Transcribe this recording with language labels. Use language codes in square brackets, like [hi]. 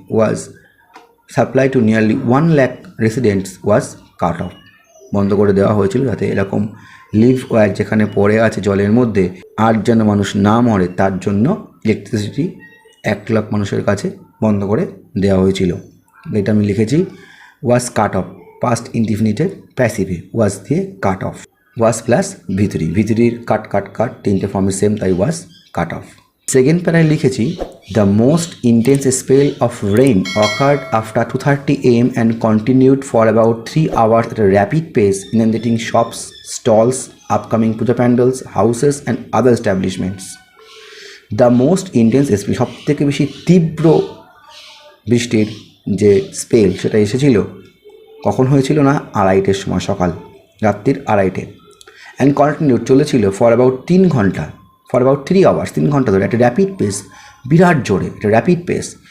[en] was supply to nearly 1 lakh residents was cut off, [bn] বন্ধ করে দেওয়া হয়েছিল যাতে এরকম লিভ ওয়্যার যেখানে পড়ে আছে জলের মধ্যে আর যেন মানুষ না মরে, তার জন্য ইলেকট্রিসিটি 1 লাখ মানুষের কাছে বন্ধ করে দেওয়া হয়েছিল। এটা আমি লিখেছি ওয়াজ কাট অফ, পাস্ট ইনডিফিনিটের প্যাসিভে ওয়াজ দিয়ে কাট অফ। ওয়াজ প্লাস ভিতরির কাট তিনটে ফর্মের সেম, তাই ওয়াজ কাট অফ। সেকেন্ড প্যারায় লিখেছি [en] The most intense spell of rain occurred after 2:30 AM and continued for about 3 hours at a rapid pace, inundating shops, stalls, upcoming puja pandals, houses and other establishments. [bn] The most intense spell, সব থেকে বেশি তীব্র বৃষ্টির যে spell সেটা এসেছিল কখন হয়েছিল না 2:30-এর সময়, রাত্রির 2:30। অ্যান্ড কন্টিনিউড, চলেছিল ফর অ্যাবাউট 3 ঘন্টা, [en] for about 3 hours, [bn] 3 ঘন্টা ধরে, একটা র্যাপিড পেস, বিরাট জোরে একটা র্যাপিড পেস।